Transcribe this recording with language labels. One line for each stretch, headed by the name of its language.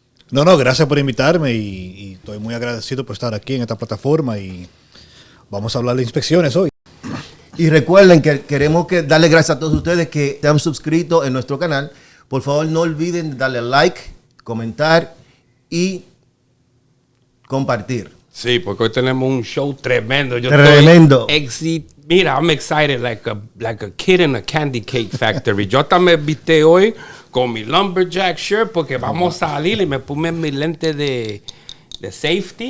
Spanish: No, gracias por invitarme y estoy muy agradecido por estar aquí en esta plataforma y vamos a hablar de inspecciones hoy. Y recuerden que queremos darle gracias a todos ustedes que te han suscrito en nuestro canal. Por favor, no olviden darle like, comentar y compartir. Sí, porque hoy tenemos un show tremendo. Tremendo.
English: Mira, I'm excited like a kid in a candy cake factory.
Spanish: Yo también viste hoy con mi
English: lumberjack shirt
Spanish: porque vamos a salir y me puse mi lente de safety.